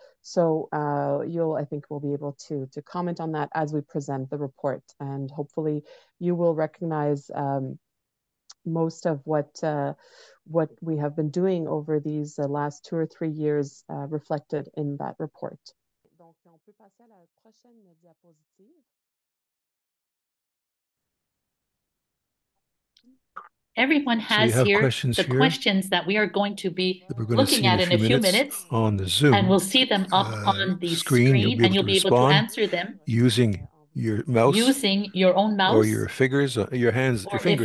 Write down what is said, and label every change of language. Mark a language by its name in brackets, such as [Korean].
[English] So I think we'll be able to comment on that as we present the report. And hopefully you will recognize most of what we have been doing over these last 2 or 3 years reflected in that report. [French] Donc, on peut passer à la prochaine diapositive. [English] Everyone has here the questions that we are going to be looking at in a few minutes on the Zoom, and we'll see them up on the screen, and you'll be able to answer them using your mouse, using your own mouse, or your fingers, your hands, your fingers